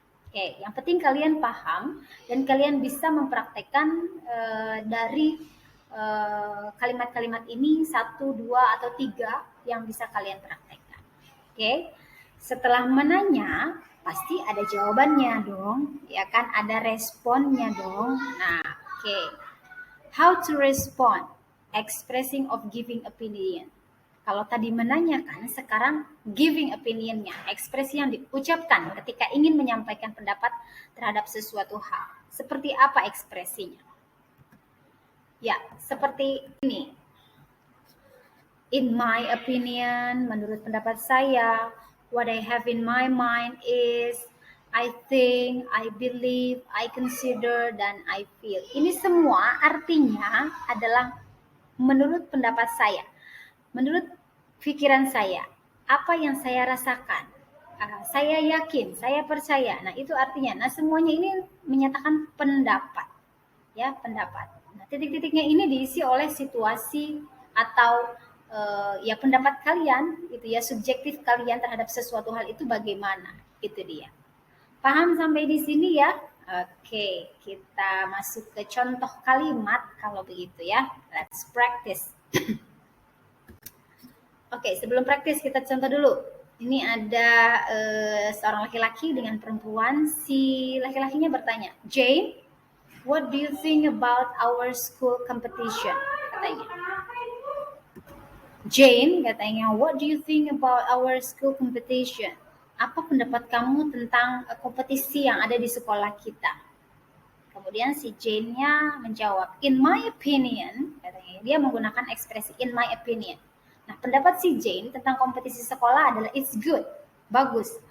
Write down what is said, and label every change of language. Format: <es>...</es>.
<id>Oke, yang penting kalian paham dan kalian bisa mempraktekkan dari kalimat-kalimat ini 1, 2, atau 3 yang bisa kalian praktekkan. Oke, setelah menanya pasti ada jawabannya dong, ya kan? Ada responnya dong. Nah, oke.</id> <en>How to respond? Expressing of giving opinion.</en> <id>Kalau tadi menanyakan, sekarang giving opinionnya, ekspresi yang diucapkan ketika ingin menyampaikan pendapat terhadap sesuatu hal. Seperti apa ekspresinya? Ya, seperti ini.</id> <en>In my opinion,</en> <id>menurut pendapat saya,</id> <en>what I have in my mind is I think, I believe, I consider, dan I feel.</en> <id>Ini semua artinya adalah menurut pendapat saya, menurut pikiran saya, apa yang saya rasakan, saya yakin, saya percaya. Nah, itu artinya. Nah, semuanya ini menyatakan pendapat, ya, pendapat. Nah, titik-titiknya ini diisi oleh situasi atau ya pendapat kalian, gitu ya, subjektif kalian terhadap sesuatu hal itu bagaimana, itu dia. Paham sampai di sini ya? Oke, kita masuk ke contoh kalimat kalau begitu ya.</id> <en>Let's practice.</en> <id>Oke, sebelum praktis kita contoh dulu. Ini ada seorang laki-laki dengan perempuan. Si laki-lakinya bertanya,</id> <en>Jane, what do you think about our school competition? Katanya. Jane katanya, what do you think about our school competition?</en> <id>Apa pendapat kamu tentang kompetisi yang ada di sekolah kita? Kemudian si Jane-nya menjawab,</id> <en>in my opinion,</en> <id>katanya, dia menggunakan ekspresi in my opinion. Nah, pendapat si Jane tentang kompetisi sekolah adalah</id> <en>it's good,</en> <id>bagus.</id>